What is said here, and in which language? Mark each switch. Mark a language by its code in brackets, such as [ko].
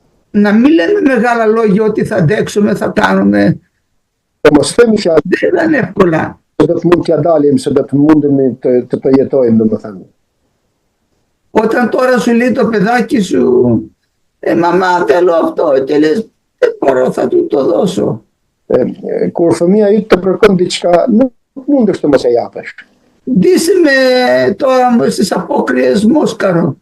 [el] Να μην λέμε μεγάλα λόγια ότι θα αντέξουμε, θα κάνουμε. [sq] Mos themi fjalë [el] Δεν είναι εύκολα. [sq] se do të mund t'ja dalim, se do të mundemi të jetojmë, domethënë. [el] Όταν τώρα σου λέει το παιδάκι σου, μαμά θέλω αυτό, και λες δεν μπορώ, θα του το δώσω. [sq] Kur fëmia yt të kërkon diçka, nuk mundesh të mos e japësh. [el] Ντύσε με τώρα στις απόκριες Μόσκαρο.